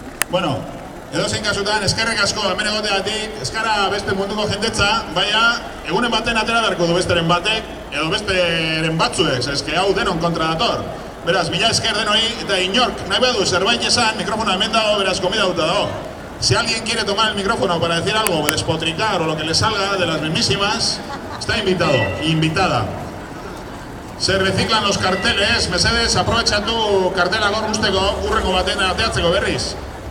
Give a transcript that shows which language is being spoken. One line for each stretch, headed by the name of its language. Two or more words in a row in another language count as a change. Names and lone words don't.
Basque: Bueno, edozein kasutan, eskerrik asko hemen egoteagatik, eskara beste munduko jendetza, baina egunen baten atera beharko du besteren batek, edo besteren batzuek, eske hau denon kontra dator. Beraz, mila esker denoi, eta inork, nahi badu zerbait esan, mikrofonoa hemen dago, beraz, komidauta dago.
Spanish: Si alguien quiere tomar el micrófono para decir algo, o despotricar o lo que le salga de las mismísimas, está invitado, invitada. Se reciclan los carteles,
Basque: mesedes,
Spanish: aprovecha tu
Basque: kartela gaur usteko, urrengo baten ateatzeko berriz.